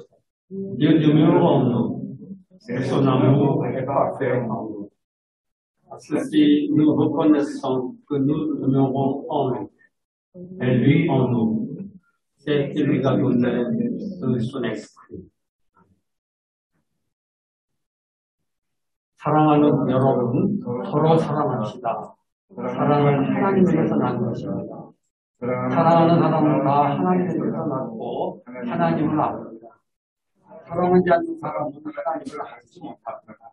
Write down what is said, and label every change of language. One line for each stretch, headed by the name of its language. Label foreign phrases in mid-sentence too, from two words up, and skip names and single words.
French: Dieu demeure en nous et son amour est parfait en nous. Ceci, nous reconnaissons que nous demeurons en lui et lui en nous. C'est qu'il nous a donné de son esprit.
Korean: 사랑하는 여러분, 서로 사랑합시다. 사랑은 하나님에게서 난 것입니다. 사랑하는 사람은 다 하나님에게서 났고 하나님을 압니다. 사랑하지 않는 사람은 하나님을 알지 못합니다.